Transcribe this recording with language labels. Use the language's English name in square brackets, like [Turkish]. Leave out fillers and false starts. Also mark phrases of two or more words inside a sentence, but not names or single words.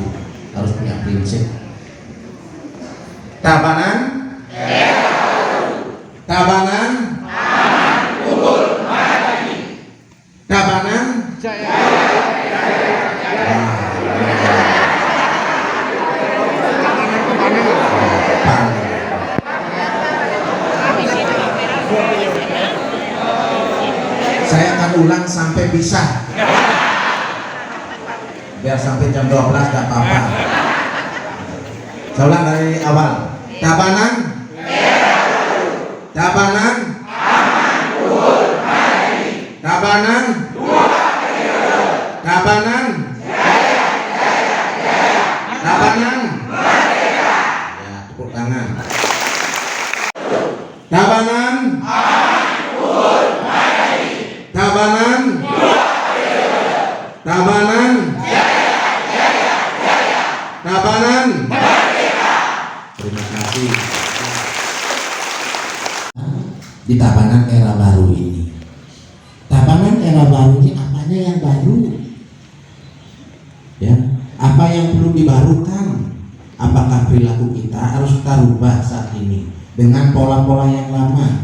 [Indonesian] Harus punya prinsip. Tabanan, Tabanan, Tabanan, saya akan ulang sampai bisa. Biar sampai jam 12 gak apa-apa. Saya ulang dari awal. Tabanan, Tabanan, Tabanan, Tabanan, Tabanan. Ya, tepuk tangan. Tabanan, Tabanan, Tabanan, Tabanan. Terima kasih. Di Tabanan era baru ini. Tabanan era baru ini apanya yang baru? Ya, apa yang perlu dibarukan? Apakah perilaku kita harus kita rubah saat ini dengan pola-pola yang lama?